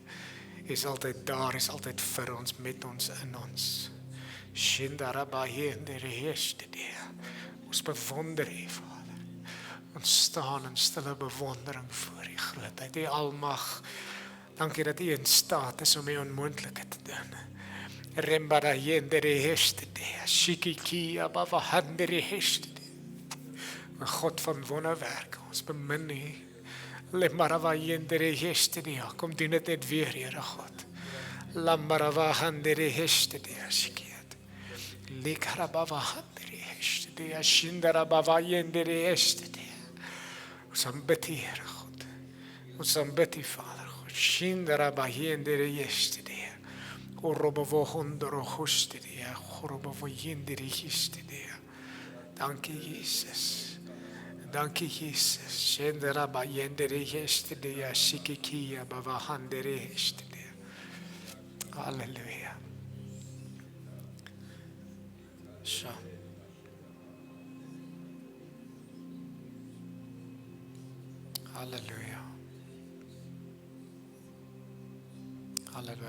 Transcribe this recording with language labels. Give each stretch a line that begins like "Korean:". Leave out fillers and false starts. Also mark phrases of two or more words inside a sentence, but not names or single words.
Afrikaans: U is altyd daar, is altyd vir ons, met ons, in ons. Ons bewonder u, Vader. Ons staan in stille bewondering voor u grootheid, u almag. Dankie dat u in staat is om die onmoontlike te doen. Rembara yendere hestede, shikiki abava handere hestede. God van wonderwerke, ons bemin u. Lembarava yendere hestede, kom doen dit net weer, Here God. Lambarava handere hestede, shikiat. Likarabava handere hestede, shindarabava yendere hestede. Ons aanbid u, Here God. Ons aanbid u, Vader. Shindaraba yendere yesterday. Orobovo hondoro yesterday. Orobovo yendere yesterday. Dankie Jesus. Dankie Jesus. Shindaraba yendere yesterday. Shikikia bava handere yesterday. Halleluja. So. Halleluja. Halleluja.